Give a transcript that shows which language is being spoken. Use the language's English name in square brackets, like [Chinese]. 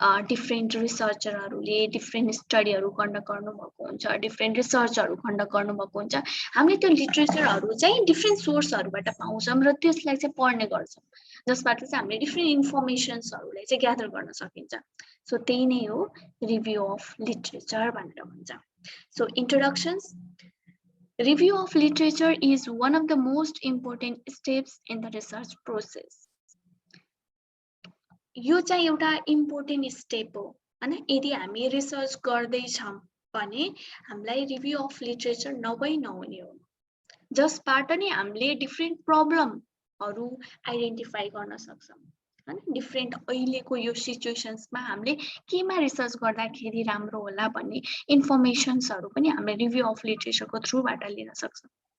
[Nepali] Different रिसर्चरहरूले different स्टडीहरू conduct गर्नुभएको हुन्छ, different रिसर्चहरू conduct गर्नुभएको हुन्छ। हामीले त्यो लिटरेचरहरू चाहिँ डिफ्रेन्ट सोर्सहरूबाट पाउँछौँ र त्यसलाई चाहिँ पढ्ने गर्छौँ, जसबाट चाहिँ हामीले डिफ्रेन्ट इन्फर्मेसन्सहरूलाई चाहिँ ग्यादर गर्न सकिन्छ। सो त्यही नै हो रिभ्यू अफ लिटरेचर भनेर भन्छ। So इन्ट्रोडक्सन्स। [English] Review of literature is one of the most important steps in the research process. [Nepali] यो चाहिँ एउटा इम्पोर्टेन्ट स्टेप हो हैन। यदि हामी रिसर्च गर्दैछौँ भने हामीलाई रिभ्यू अफ लिटरेचर नहुने हो, जसबाट नि हामीले डिफ्रेन्ट प्रब्लमहरू आइडेन्टिफाई गर्न सक्छौँ हैन। डिफ्रेन्ट अहिलेको यो सिचुएसन्समा हामीले केमा रिसर्च गर्दाखेरि राम्रो होला भन्ने इन्फर्मेसन्सहरू पनि हामीले रिभ्यू अफ लिटरेचरको थ्रुबाट लिन सक्छौँ।